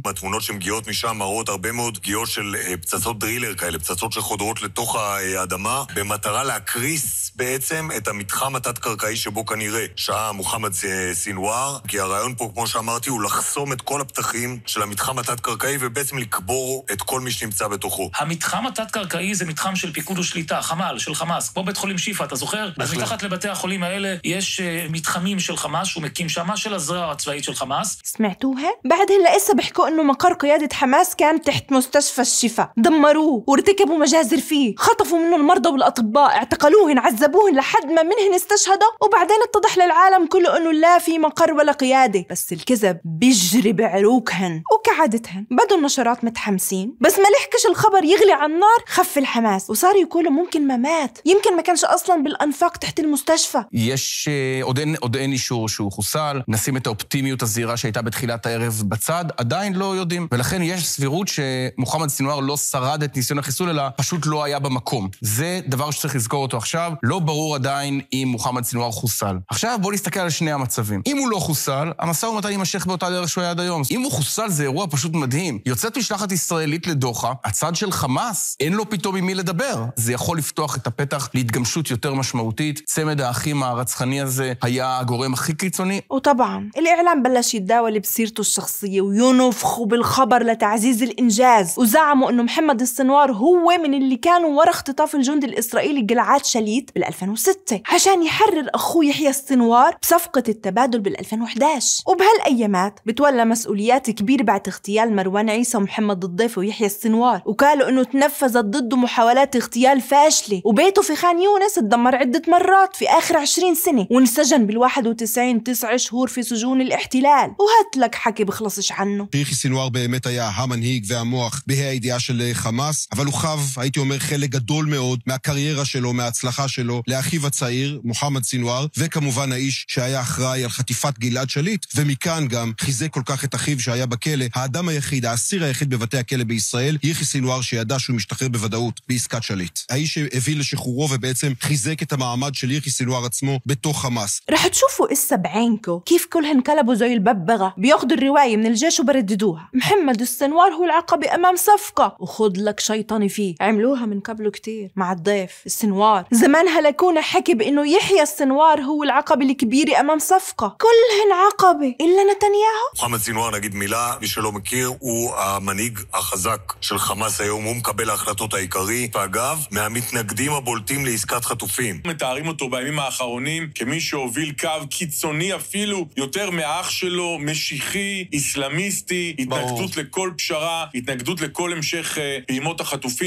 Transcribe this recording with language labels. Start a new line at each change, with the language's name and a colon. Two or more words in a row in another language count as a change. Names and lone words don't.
Hebrew: התמונות שמגיעות משם מראות הרבה מאוד פגיעות של פצצות דרילר כאלה, פצצות שחודרות לתוך האדמה, במטרה להקריס בעצם את המתחם התת-קרקעי שבו כנראה שהה מוחמד סינואר, כי הרעיון פה, כמו שאמרתי, הוא לחסום את כל הפתחים של המתחם התת-קרקעי ובעצם לקבור את כל מי שנמצא בתוכו. המתחם התת-קרקעי זה מתחם של פיקוד ושליטה, חמ"ל, של חמאס, כמו בית חולים שיפה, אתה זוכר? אז מתחת לבתי החולים האלה יש מתחמים של חמאס שהוא מקים שמה, של הזרוע הצבאית של חמאס.
Arabic: سمعتوها؟ بعدهن لسه بيحكوا انه مقر قيادة حماس كان تحت مستشفى الشفاء، دمروه وارتكبوا مجازر فيه، خطفوا منه المرضى والاطباء، اعتقلوهن، عذبوهن لحد ما منهن استشهدوا، وبعدين اتضح للعالم كله انه لا في مقر ولا قيادة، بس الكذب بيجري بعروقهن. وكعادتهن بدوا النشرات متحمسين، بس ما لحقش الخبر يغلي على النار خف الحماس، وصاروا يقولوا ممكن ما مات، يمكن ما كانش اصلا بالانفاق تحت المستشفى.
Hebrew: יש עוד אין אישור שהוא חוסל, נשים את האופטימיות הזהירה שהייתה בתחילת הערב בצד, עדיין לא יודעים, ולכן יש סבירות שמוחמד סינואר לא שרד את ניסיון החיסול, אלא פשוט לא היה במקום. זה דבר שצריך לזכור אותו עכשיו, לא ברור עדיין אם מוחמד סינואר חוסל. עכשיו בואו נסתכל על שני המצבים. אם הוא לא חוסל, המשא ומתן יימשך באותה דרך שהוא היה עד היום. אם הוא חוסל זה אירוע פשוט מדהים. יוצאת משלחת ישראלית לדוחה, הצד של חמאס אין לו פתאום עם מי לדבר. זה יכול לפתוח את הפתח להתגמשות יותר משמעותית. צמד האחים הרצחני הזה היה הגורם הכי קיצוני.
Arabic: وطبعا الإعلام بلش يتداول بسيرته الشخصية وينفخوا بالخبر لتعزيز الإنجاز، وزعموا إنه محمد السنوار هو من اللي كانوا ورا اختطاف الجندي الإسرائيلي جلعاد شاليت بال2006 عشان يحرر أخوه يحيى السنوار بصفقة التبادل بال2011. وبهالأيامات بتولى مسؤوليات كبيرة بعد اغتيال مروان عيسى ومحمد الضيف ويحيى السنوار، وقالوا إنه تنفذت ضده محاولات اغتيال فاشلة، وبيته في خان يونس تدمر عدة مرات في آخر 20 سنة، وانسجن بال91 9 شهور في سجون الاحتلال. وهات لك حكي بخلصش عنه.
Hebrew: יחיא סינואר באמת היה המנהיג והמוח בה"א הידיעה של חמאס, אבל הוא חב, הייתי אומר, חלק גדול מאוד מהקריירה שלו, מההצלחה שלו, לאחיו הצעיר, מוחמד סינואר, וכמובן האיש שהיה אחראי על חטיפת גלעד שליט, ומכאן גם חיזק כל כך את אחיו שהיה בכלא, האדם היחיד, האסיר היחיד בבתי הכלא בישראל, יחיא סינואר שידע שהוא משתחרר בוודאות בעסקת שליט. האיש שהביא לשחרורו ובעצם חיזק את המעמד של יחיא סינואר עצמו בתוך חמאס.
Arabic: رح تشوفوا إسا بعينكو كيف كلهن كلبوا زي الببغة، بياخدوا الرواية من الجيش وبرددوها. محمد السنوار هو العقبة أمام صفقة، وخد لك شيطاني فيه، عملوها من قبله كتير مع الضيف السنوار. زمان هلكونا حكي بإنه يحيى السنوار هو العقبة الكبيرة أمام صفقة. كلهن عقبة إلا نتنياهو.
Hebrew: מוחמד סינואר, נגיד מילה, מי שלא לא מכיר, הוא המנהיג החזק של חמאס היום, הוא מקבל ההחלטות העיקרי, ואגב, מהמתנגדים הבולטים לעסקת חטופים. מתארים אותו בימים האחרונים כמי שהוביל קו קיצוני אפילו יותר מאח שלו, משיחי, איסלאמיסטי, התנגדות לכל פשרה, התנגדות לכל המשך פעימות החטופים.